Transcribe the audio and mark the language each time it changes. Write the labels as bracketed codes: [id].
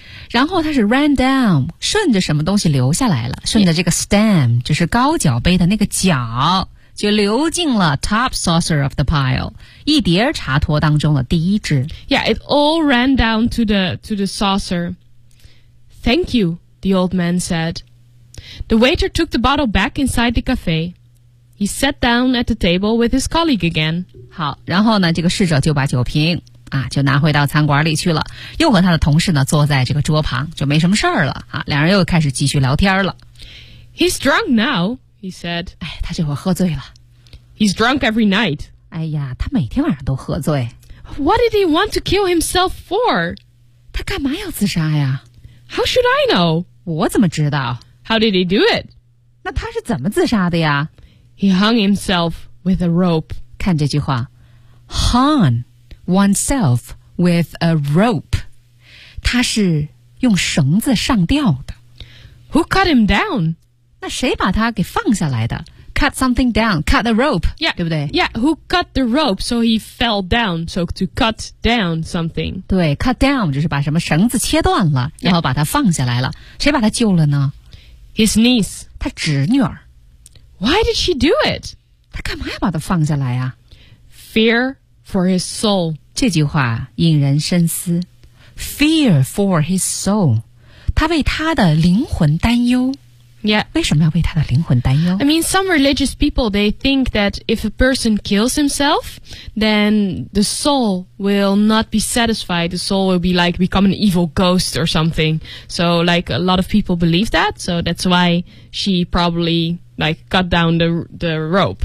[zh] 然后它是 [en] ran down, [zh] 顺着什么东西流下来了顺着这个 stem, 就是高脚杯的那个脚就流进了 [en] top saucer of the pile, [zh] 一碟茶托当中的第一只。 [en] Yeah, it all ran down to the saucer. Thank you, the old man said. The waiter took the bottle back inside the cafe. He sat down at the table with his colleague again. [zh] 好然后呢这个侍者就把酒瓶啊，就拿回到餐馆里去了，又和他的同事呢坐在这个桌旁，就没什么事儿了啊。两人又开始继续聊天了。 [en] He's drunk now, he said. [zh] 哎，他这会儿喝醉了。 [en] He's drunk every night. [zh] 哎呀，他每天晚上都喝醉。 [en] What did he want to kill himself for? [zh] 他干嘛要自杀呀 [en] ？How should I know? [zh] 我怎么知道 [en] ？How did he do it? [zh] 那他是怎么自杀的呀？ [en] He hung himself with a rope. [zh] 看这句话， [en] hung oneself with a rope. [zh] 他是用绳子上吊的。 [en] Who cut him down? [zh] 那谁把他给放下来的？ [en] Cut something down, cut the rope, yeah, [zh] 对不对 [en] ？Yeah, who cut the rope so he fell down? So to cut down something. [zh] 对 ， [en] cut down [zh] 就是把什么绳子切断了， yeah. 然后把他放下来了。谁把他救了呢 [en] ？His niece, [zh] 他侄女儿。 [en] Why did she do it? [zh] 他干嘛要把他放下来啊 [en] ？Fear for his soul. [zh] 这句话引人深思。 [en] Fear for his soul. [zh] 他为他的灵魂担忧。 [en] Yeah. [zh] 为什么要为他的灵魂担忧? [en] I mean, some religious people, they think that if a person kills himself, then the soul will not be satisfied. The soul will be like become an evil ghost or something. So like a lot of people believe that. So that's why she probably like cut down the rope.